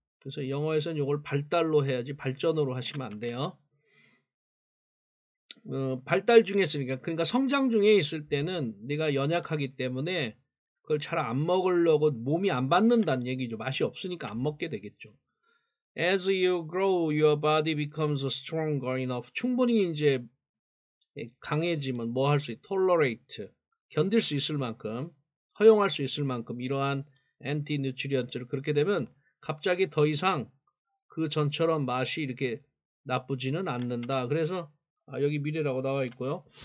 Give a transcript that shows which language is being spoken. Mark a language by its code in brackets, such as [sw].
[ko] 그래서 영어에서는 이걸 발달로 해야지 발전으로 하시면 안 돼요. 발달 중에 있으니까, 그러니까 성장 중에 있을 때는 내가 연약하기 때문에 그걸 잘 안 먹으려고 몸이 안 받는다는 얘기죠. 맛이 없으니까 안 먹게 되겠죠. [en] As you grow, your body becomes stronger enough. [ko] 충분히 이제 강해지면 뭐 할 수 있, tolerate, 견딜 수 있을 만큼, 허용할 수 있을 만큼 이러한 anti nutrient를 그렇게 되면 갑자기 더 이상 그 전처럼 맛이 이렇게 나쁘지는 않는다. 그래서 여기 미래라고 나와 있고요.